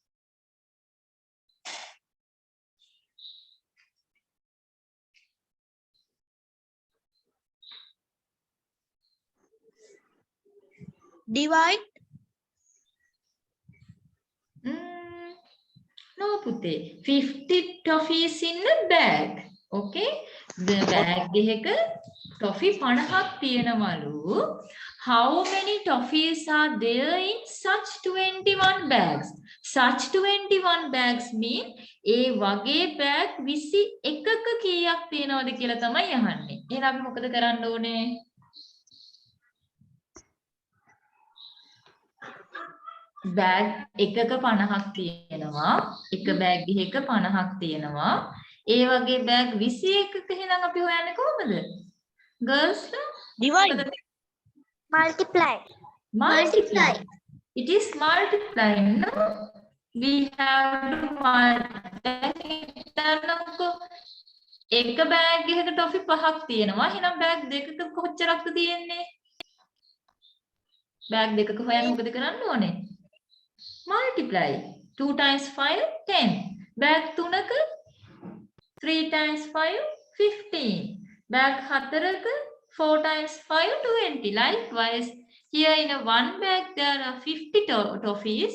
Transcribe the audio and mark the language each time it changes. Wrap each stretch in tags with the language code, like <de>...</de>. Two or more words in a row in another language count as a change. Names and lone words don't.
<en>Divide. No, Pute. 50 toffees in a bag. Okay? The bag</en> <si>එක toffee 50ක් තියෙනවලු.</si> <en>How many toffees are there in such 21 bags? Such 21 bags mean</en> <si>ඒ වගේ bag 21ක කීයක් තියෙනවද කියලා තමයි අහන්නේ. එහෙනම් අපි මොකද කරන්න ඕනේ? බෑග් එකක 50ක් තියෙනවා. එක බෑග් එකක 50ක් තියෙනවා. ඒ වගේ බෑග් 21ක එහෙනම් අපි හොයන්නේ කොහොමද?</si> <en>Girls, Divide. Multiply. multiply. It is multiply. No? We have to multiply.</en> <si>එක බෑග් එකක ටොෆි 5ක් තියෙනවා. එහෙනම් බෑග් දෙකක කොච්චරක්ද තියෙන්නේ? බෑග් දෙකක හොයන්න මොකද කරන්න ඕනේ?</si> <en>Multiply. 2 times 5, 10. Bag 3 3 times 5, 15. Bag 4 4 times 5, 20. Likewise, here in a one bag there are 50 toffees.</en>